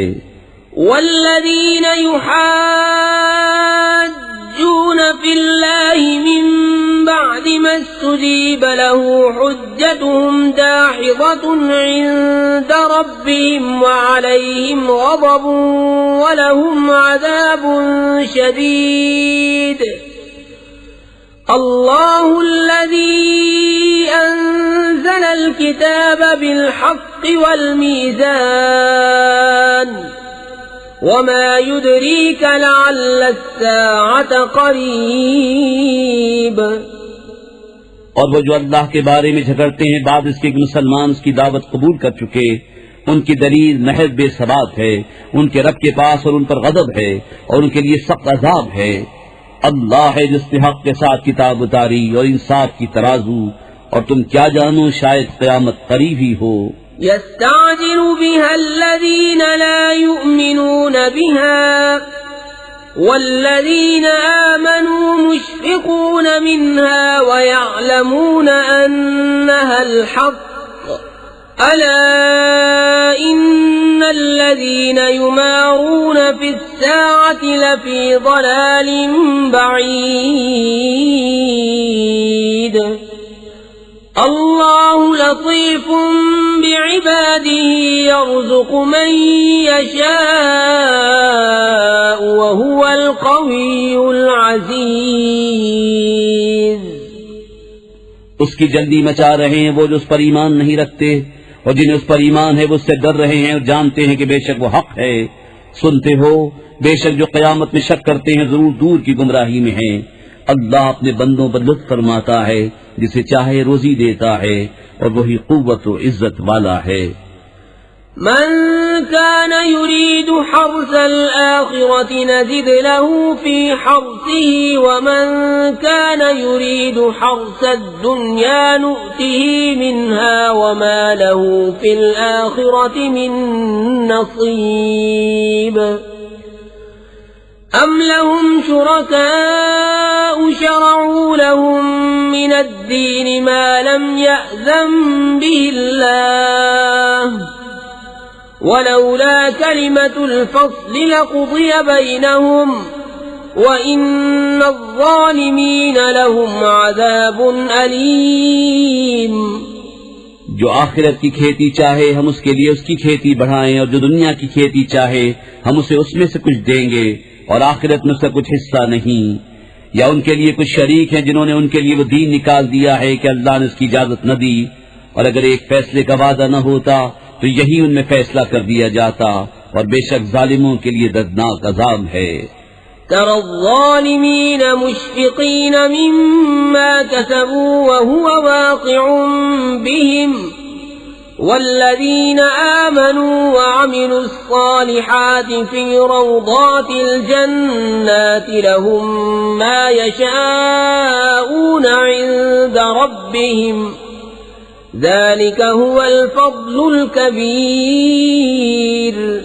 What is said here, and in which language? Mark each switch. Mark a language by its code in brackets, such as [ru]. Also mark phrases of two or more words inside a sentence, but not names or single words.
[ar] والذين يحاجون في الله من بعد ما استجيب له حجتهم داحضة عند ربهم وعليهم غضب ولهم عذاب شديد. الله الذي أنزل الكتاب بالحق والميزان وما يدريك لعل الساعة قريب. [ur] اور وہ جو اللہ کے بارے میں جھگڑتے ہیں بعد اس کے کہ مسلمان اس کی دعوت قبول کر چکے، ان کی دلیل محض بے ثبات ہے. ان کے رب کے پاس اور ان پر غضب ہے اور ان کے لیے سخت عذاب ہے. اللہ ہے جس نے حق کے ساتھ کتاب اتاری اور انصاف کی ترازو، اور تم کیا جانو شاید قیامت قریب ہی ہو. [ar] يستعجل بها الذين لا يؤمنون بها والذين آمنوا مشفقون منها ويعلمون أنها الحق ألا إن الذين يمارون في الساعة لفي ضلال بعيد. الله لطيف بعباده يرزق من يشاء وهو القوي العزيز. [ur] اس کی جلدی مچا رہے ہیں وہ جو اس پر ایمان نہیں رکھتے، اور جنہیں اس پر ایمان ہے وہ اس سے ڈر رہے ہیں اور جانتے ہیں کہ بیشک وہ حق ہے. سنتے ہو، بیشک جو قیامت میں شک کرتے ہیں ضرور دور کی گمراہی میں ہیں. اللہ اپنے بندوں پر لطف فرماتا ہے، جسے چاہے روزی دیتا ہے، اور وہی قوت و عزت والا ہے. [ar] من كان يريد حرث الآخرة نزد له في حرثه ومن كان يريد حرث الدنيا نؤته منها وما له في الآخرة من نصيب. أم لهم شركاء شرعوا لهم من الدين ما لم يأذن به الله ولولا كلمة الفصل لقضي بينهم وإن الظالمين لهم عذاب أليم. [ur] جو آخرت کی کھیتی چاہے ہم اس کے لیے اس کی کھیتی بڑھائیں، اور جو دنیا کی کھیتی چاہے ہم اسے اس میں سے کچھ دیں گے، اور آخرت میں اس کا کچھ حصہ نہیں. یا ان کے لیے کچھ شریک ہیں جنہوں نے ان کے لیے وہ دین نکال دیا ہے کہ اللہ نے اس کی اجازت نہ دی، اور اگر ایک فیصلے کا وعدہ نہ ہوتا تو یہیں ان میں فیصلہ کر دیا جاتا، اور بیشک ظالموں کے لیے دردناک عذاب ہے. [ar] ترى الظالمين مشفقين مما كسبوا وهو واقع بهم والذين آمنوا وعملوا الصالحات في روضات الجنات لهم ما يشاءون عند ربهم ذلك هو الفضل الكبير.